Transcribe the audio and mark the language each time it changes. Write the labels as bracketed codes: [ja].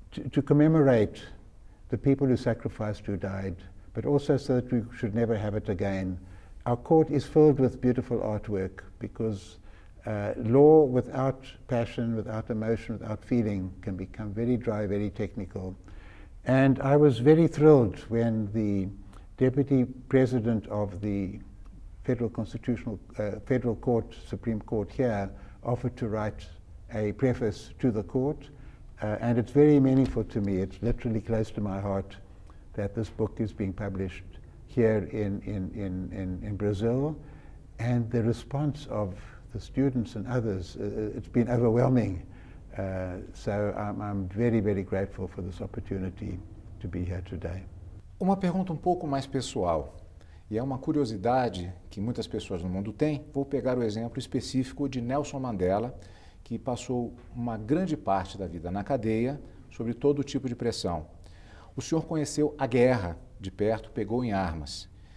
[en] to commemorate the people who sacrificed, who died, but also so that we should never have it again. Our court is filled with beautiful artwork because law without passion, without emotion, without feeling can become very dry, very technical. And I was very thrilled when the Deputy President of the Federal Court, Supreme Court here, offered to write a preface to the court, and it's very meaningful to me. It's literally close to my heart that this book is being published here in Brazil, and the response of the students and others, it's been overwhelming. So I'm very, very grateful for this opportunity to be here today. [pt] Uma pergunta um pouco mais pessoal, e é uma curiosidade que muitas pessoas no mundo têm. Vou pegar o exemplo específico de Nelson Mandela, que passou uma grande parte da vida na cadeia, sob todo tipo de pressão. O senhor conheceu a guerra de perto, pegou em armas.